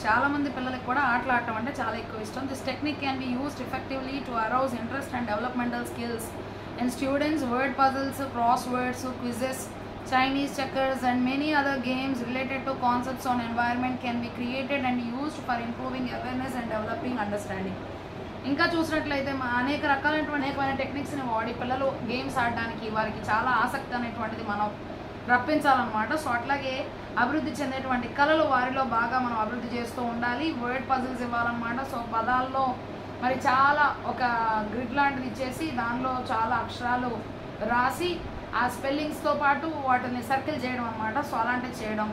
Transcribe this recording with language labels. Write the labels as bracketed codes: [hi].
[te] చాలా మంది పిల్లలకు కూడా ఆటలు ఆడటం అంటే చాలా ఎక్కువ ఇష్టం. [en] This technique can be used effectively to arouse interest and developmental skills in students. Word puzzles, crosswords, quizzes, Chinese checkers and many other games related to concepts on environment can be created and used for improving awareness and developing understanding. [te] ఇంకా చూసినట్లయితే అనేక రకాలైన టెక్నిక్స్ని వాడి పిల్లలు games ఆడడానికి వారికి చాలా ఆసక్తి అనేటువంటిది మనం రప్పించాలన్నమాట. సో అట్లాగే అభివృద్ధి చెందేటువంటి కళలు వారిలో బాగా మనం అభివృద్ధి చేస్తూ ఉండాలి. Word puzzles ఇవ్వాలన్నమాట. సో పదాల్లో మరి చాలా ఒక గ్రిడ్ లాంటిది ఇచ్చేసి దానిలో చాలా అక్షరాలు రాసి ఆ స్పెల్లింగ్స్తో పాటు వాటిని సర్కిల్ చేయడం అనమాట. సో అలాంటివి చేయడం.